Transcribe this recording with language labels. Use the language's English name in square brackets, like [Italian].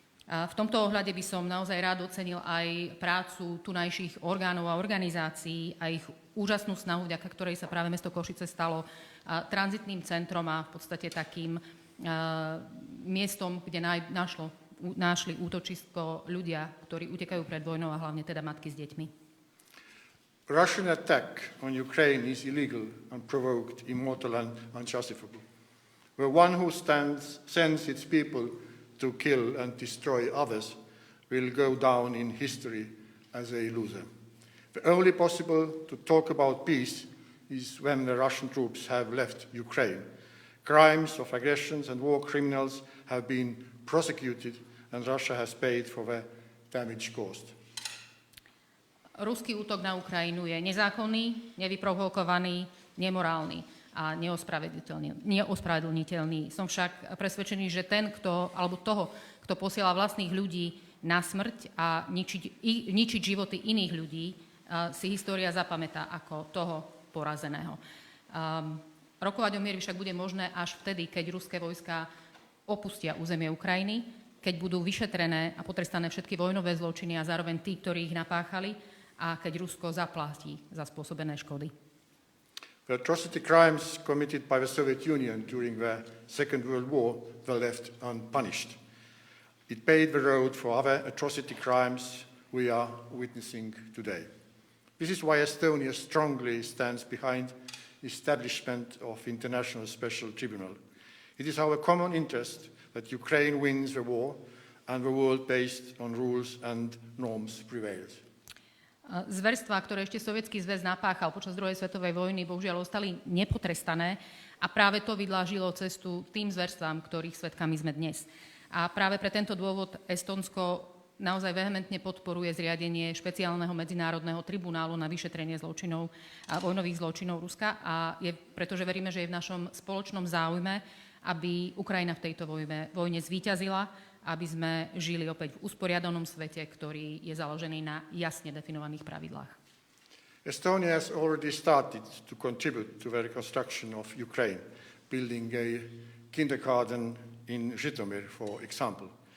[Slovak] V tomto ohľade by som naozaj rád ocenil aj prácu tunajších orgánov a organizácií a ich úžasnú snahu, vďaka ktorej sa práve mesto Košice stalo tranzitným centrom a v podstate takým miestom, kde našli útočisko ľudia, ktorí utekajú pred vojnou a hlavne teda matky s deťmi. [English] Russian attack on Ukraine is illegal, unprovoked, immortal and unjustifiable. The one who sends its people to kill and destroy others will go down in history as a loser. The only possible to talk about peace is when the Russian troops have left Ukraine. Crimes of aggressions and war criminals have been prosecuted and Russia has paid for the damage caused. [Slovak] Ruský útok na Ukrajinu je nezákonný, nevyprovokovaný, nemorálny a neospravedlniteľný. Som však presvedčený, že kto posiela vlastných ľudí na smrť a ničiť životy iných ľudí, si história zapamätá ako toho porazeného. Rokovať o mieri však bude možné až vtedy, keď ruské vojská opustia územie Ukrajiny, keď budú vyšetrené a potrestané všetky vojnové zločiny a zároveň tí, ktorí ich napáchali, a keď Rusko zaplatí za spôsobené škody. [English] The atrocity crimes committed by the Soviet Union during the Second World War were left unpunished. It paved the road for other atrocity crimes we are witnessing today. This is why Estonia strongly stands behind the establishment of International Special Tribunal. It is our common interest that Ukraine wins the war and the world based on rules and norms prevails. [Slovak] Zverstvá, ktoré ešte Sovietsky zväz napáchal počas druhej svetovej vojny, bohužiaľ ostali nepotrestané a práve to vydlážilo cestu tým zverstvám, ktorých svedkami sme dnes. A práve pre tento dôvod Estonsko naozaj vehementne podporuje zriadenie špeciálneho medzinárodného tribunálu na vyšetrenie zločinov a vojnových zločinov Ruska a pretože veríme, že je v našom spoločnom záujme, aby Ukrajina v tejto vojne zvíťazila, aby sme žili opäť v usporiadanom svete, ktorý je založený na jasne definovaných pravidlách. [English] Estonia has already started to contribute to the reconstruction of Ukraine, building a kindergarten in Zhytomyr, for example.